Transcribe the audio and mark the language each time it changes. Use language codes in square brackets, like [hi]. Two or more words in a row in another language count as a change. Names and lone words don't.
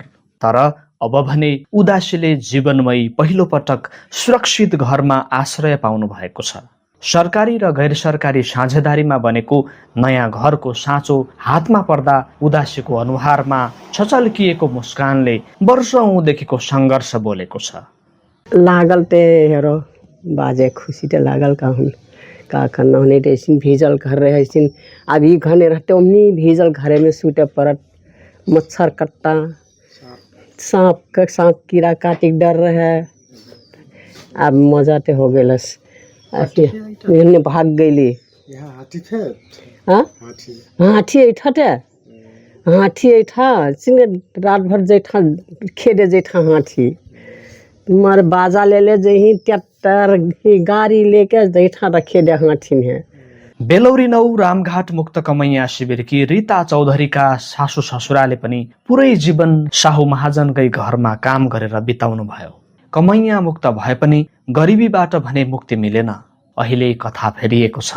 [ne] तर अब भने उदासीले जीवनमै पहिलो पटक सुरक्षित घरमा आश्रय पाउनु भएको छ। सरकारी र गैर सरकारी साझेदारीमा बनेको नयाँ घरको साँचो हातमा पर्दा उदासीको अनुहारमा छचल्किएको मुस्कानले वर्षौंदेखिको सङ्घर्ष बोलेको छ। [thl] लागल ते हेरो बाजे खुशी ते लागल का करना होने रेसिन भीजल घर रहे सिन अभी घने रहते ओमनी भीजल घरे में सूते परत मच्छर कट्टा सांप कीड़ा काटी डर रहे। अब मजा ते हो गेलस, ने भाग गईली। हाथी ऐठा हाथी ऐठा सिंगे रात भर जैठा खेदे जैठा हाथी मार बाजा ले जही ट्रैक्टर गाड़ी लेके जैठा रखे दे हाथी है। [ne] बेलौरी 9 रामघाट मुक्त कमैया शिविरकी रीता चौधरीका सासू ससुराले पनि पुरै जीवन साहु महाजनकै घरमा काम गरेर बिताउनु भयो। कमैया मुक्त भए पनि गरिबीबाट भने मुक्ति मिलेन। अहिले कथा फेरिएको छ।